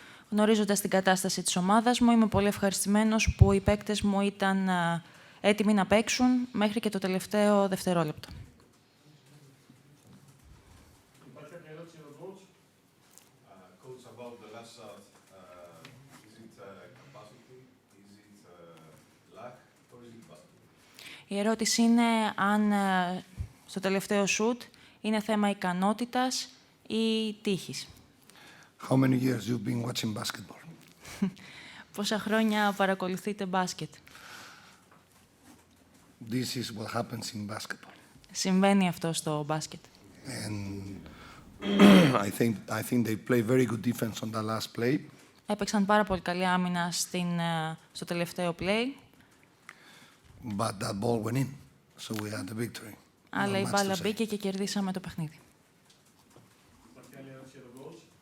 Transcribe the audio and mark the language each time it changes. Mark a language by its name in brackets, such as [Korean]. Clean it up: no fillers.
[Greek] Γνωρίζοντας την κατάσταση της ομάδας μου, είμαι πολύ ευχαριστημένος που οι παίκτες μου ήταν έτοιμοι να παίξουν μέχρι και το τελευταίο δευτερόλεπτο. Υπάρχει κάποια ερώτηση για τον coach? [English] Coach, about the last shot, is it capacity, is it luck, or is it basketball? [Greek] Η ερώτηση είναι αν στο τελευταίο σουτ είναι θέμα ικανότητας ή τύχης. [English] How many years you've been watching basketball? [Greek] Πόσα χρόνια παρακολουθείτε μπάσκετ? [English] This is what happens in basketball. [Greek] Συμβαίνει αυτό στο μπάσκετ. [English] And I think they play very good defense on the last play. [Greek] Έπαιξαν πάρα πολύ καλή άμυνα στο τελευταίο play. [English] But that ball went in, so we had the victory. [Greek] Αλλά η μπάλα μπήκε και κερδίσαμε το παιχνίδι. Υπάρχει άλλη ερώτηση για τον coach?